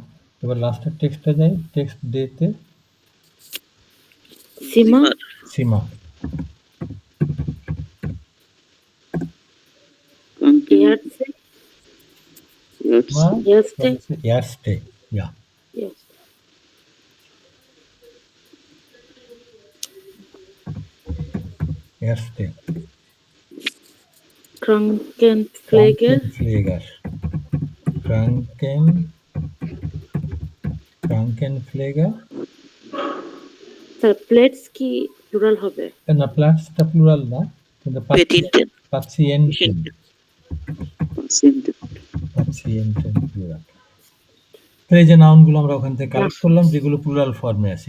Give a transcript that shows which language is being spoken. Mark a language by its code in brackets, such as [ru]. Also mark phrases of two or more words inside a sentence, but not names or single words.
[bn] এবার লাস্টের টেক্সটটা যাই। টেক্সট ডেতে সীমা সীমা। ইয়ারস্টে। ইয়া। [de] Erste. Krankenpfleger. Krankenpfleger. [bn] স্যার প্লেটস কি প্লুরাল হবে? না, প্লেটসটা প্লুরাল না, কিন্তু পাসিয়েন্টেন প্লুরাল। এই যে নাউনগুলো আমরা ওখান থেকে কালেক্ট করলাম যেগুলো প্লুরাল ফর্মে আছে।